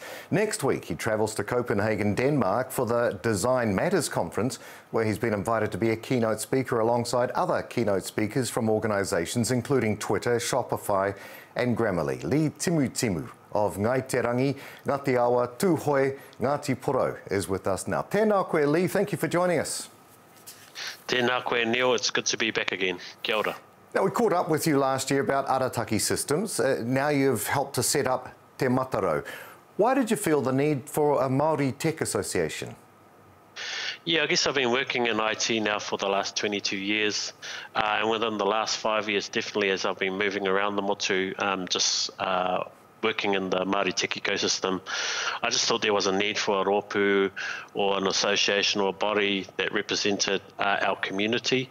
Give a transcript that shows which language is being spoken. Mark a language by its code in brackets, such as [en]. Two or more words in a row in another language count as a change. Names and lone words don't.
[en] Next week, he travels to Copenhagen, Denmark for the Design Matters conference, where he's been invited to be a keynote speaker alongside other keynote speakers from organisations including Twitter, Shopify and Grammarly. Timutimu of Ngai Te Rangi, Ngāti Awa, Tūhoe, Ngāti Porou is with us now. [mi] Tēnā koe, Lee. [en] Thank you for joining us. [mi] Tēnā koe, Neil. [en] It's good to be back again. [mi] Kia ora. [en] Now, we caught up with you last year about Arataki Systems. Now you've helped to set up Te Mātarau. Why did you feel the need for a Maori Tech Association? Yeah, I guess I've been working in IT now for the last 22 years. And within the last 5 years, definitely as I've been moving around the motu, working in the Māori tech ecosystem, I just thought there was a need for a rōpū or an association or a body that represented our community.